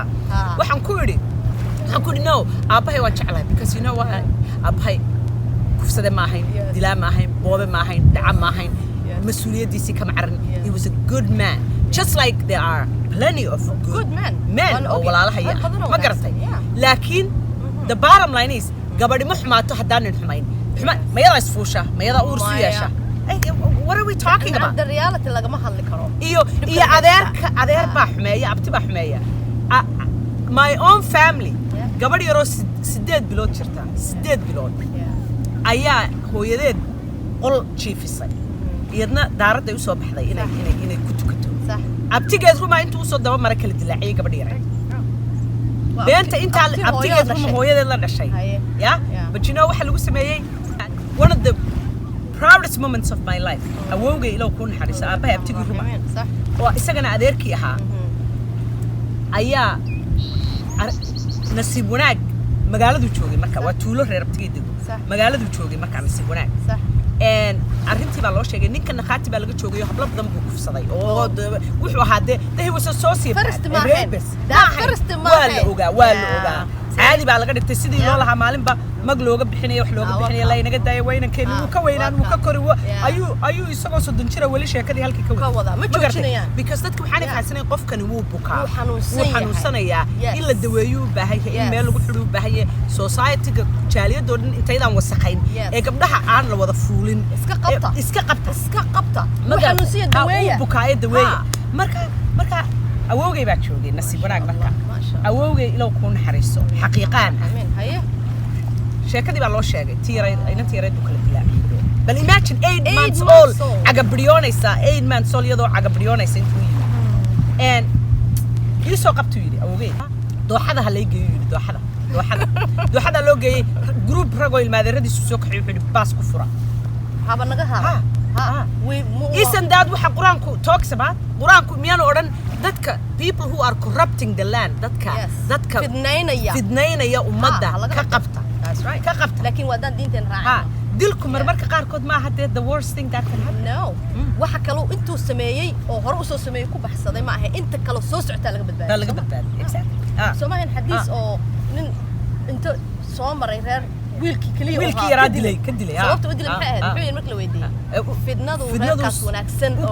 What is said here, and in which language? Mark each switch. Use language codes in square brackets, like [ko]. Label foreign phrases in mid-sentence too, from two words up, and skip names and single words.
[so] waxaan ku yiri no aabahay waan jeclahay [en] because you know what [so] aabahay kufsade ma ahayn dilaa ma ahayn boobe ma ahayn dhaca ma ahayn mas'uuliyadiisii kama carin [en] he was a good man just like there are plenty of good men [so] oo walaalahaya ma garatay laakiin [en] the bottom line is [so] gabadhi ma xumaato haddaanan xumayn mayada isfuusha mayada uur su yeesha [en] what are we talking about the reality [so] lagama hadli karo iyo adeer baa xumeeya abti baa xumeeya [en] my own family [so] gabadh yaroo 8 bilood jirta 8 bilood ayaa hooyadeed qol jiifisay iyadna daaradday u soo baxday inay ku tukato abtigeed rumaa intuu soo daba mara kala dilaaciyay gabadh yar beenta inta abtigeed rumaa hooyadeed la dhashay [en] but you know [so] waxa lagu sameeyay [en] one of the proudest moments of my life [so] awowgay ilaa ku naxariiso aabahay abtigii rumaa oo isagana adeerkii ahaa ayaa nasiib wanaag magaaladu joogay marka waa tuulo reer abtigii dego magaaladu joogay marka nasiib wanaag arrintii baa loo sheegay ninka naqaati baa laga joogay hablo badan buu kufsaday oo wuxuu ahaa [en] he was so [so] waa la ogaa caadi baa laga dhigtay sidii loo lahaa maalinba mag looga bixinayo wax looga bixinayo la inaga daaya weynankeenni wuu ka weynaan wuu ka kori ayuu isagoo 30 jira weli sheekadii halkii ka wada ma joojinayaan because dadku waxaan fahamsanay qofkani wuu bukaa wuu xanuunsanayaa in la daweeyo u baahan yahay in meel lagu xidho u baahan yahay society-ga jaaliyadoo dhan intaydaan wasaqayn ee gabdhaha aan la wada fuulin iska qabta ma xanuunsiya daweeya bukaa ee daweeya marka awowgay baa joogay nasiib wanaag marka awowgay ilaa ku naxariiso xaqiiqaan sheekadii baa loo sheegay inantii yareed u kala dilaaciyay bal [en] imagine 8 months old [so] agabrionaysa [en] 8 months old [so] iyadoo agabrionaysa intuu yimid kii soo qabtuu yidhi awowgay dooxada ha lay geeyo yidhi dooxada loo geeyey group ragoo ilmaadeeradiisu soo kaxay wuxuu yidhi baas ku fura haba naga haba [en] isn't that [so] waxa quraanku [en] talks about [so] quraanku miyaan odhan dadka [en] people who are corrupting the land [so] dadka fidnaynaya ummadda ka qabta ka qabta laakiin wadan diinteen raacay dilku marmarka qaarkood ma aha [en] the worst thing that can happen [so] no waxa kale intuu sameeyay oo hore u soo sameeyay ku baxsaday ma aha inta kale soo socota laga badbaadiyo exactly Soomaalian xadiis oo nin inta soo maray reer wiilkii yaraa dilay ka dilay sababta u dilay maxay ahayd wuxuu markii la weydiiyay fidnadu reerkaas wanaagsan oo